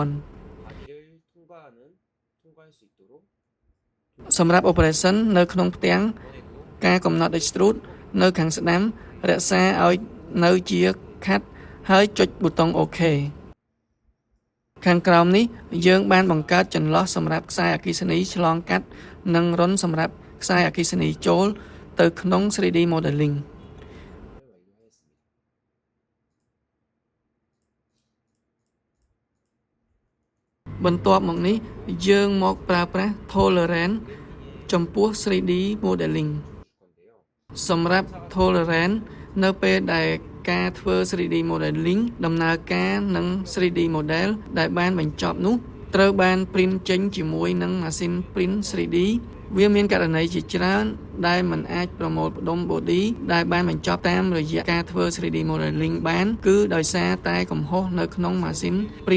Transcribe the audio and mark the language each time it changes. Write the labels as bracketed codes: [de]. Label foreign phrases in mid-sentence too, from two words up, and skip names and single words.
[ko] 바디를 통과할 수 있도록 [km] សម្រាប់ operation នៅក្នុងផ្ទាំង [ko] 이번에도 [km] ការកំណត់ extrude នៅខាងស្ដាំរក្សាឲ្យនៅជា cut ហើយចុចប៊ូតុង OK ខាងក្រោមនេះយើងបានបង្កើតចន្លោះសម្រាប់ខ្សែអគ្គិសនីឆ្លងកាត់និងរន្ធសម្រាប់ខ្សែអគ្គិសនីចូលទៅក្នុង [en] 3D modeling [ko] 완료하였습니다. [km] បន្ទាប់មកនេះយើងមកប្រើប្រាស់ tolerance ចំពោះ [en] 3D modeling [ko] 줄 건데요. [km] សម្រាប់ tolerance នៅពេលដែលការធ្វើ [en] 3D modeling [km] ដំណើរការនឹង [en] 3D model [km] ដែលបានបញ្ចប់នោះត្រូវបាន print ចេញជាមួយនឹងម៉ាស៊ីន print 3D វាមានករណីជាច្រើនដែល มันអាចប្រមូលផ្ដុំ body ដែលបានបញ្ចប់តាមរយៈការធ្វើ [en] 3D modeling [km] បានគឺដោយសារតែកំហុសនៅក្នុងម៉ាស៊ីន print